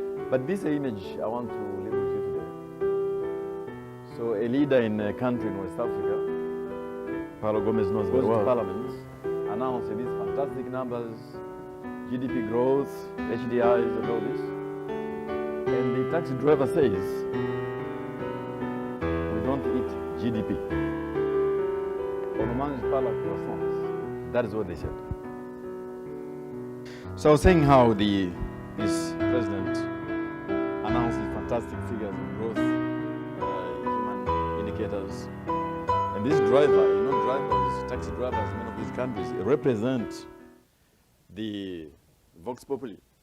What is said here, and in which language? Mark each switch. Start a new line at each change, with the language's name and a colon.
English: But this image I want to leave with you today. So a leader in a country in West Africa, Paulo Gomez knows very well, Parliament, announced these fantastic numbers, GDP growth, HDIs and all this. And the taxi driver says, we don't eat GDP.
French: On ne mange pas la croissance.
English: That is what they said. So I was saying how this president announced these fantastic figures of growth, indicators. And this driver, drivers, taxi drivers in many of these countries represent the Vox Populi.